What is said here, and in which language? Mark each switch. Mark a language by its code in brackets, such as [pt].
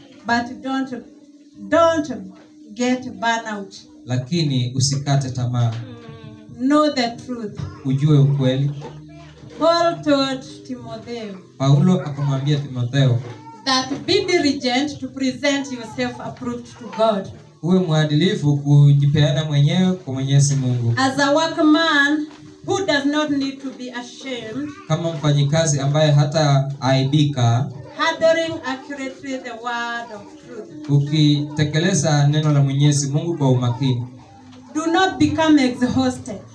[en] But don't get burnout. [sw] Lakini usikate tamaa. [en] Know the truth. [sw] Ujue ukweli. [en] Paul told Timothy. [sw] Paulo akamwambia Timotheo. [en] That be diligent to present yourself approved to God. [sw] Uwe mwadilifu kujipeana mwenyewe kwa Mwenyezi Mungu. [en] As a workman who does not need to be ashamed. [sw] Kama mfanyikazi ambaye hata aibika. [en] Handling accurately the word of truth. [sw] Ukitekeleza neno la Mwenyezi Mungu kwa umakini. [en] Do not become exhausted.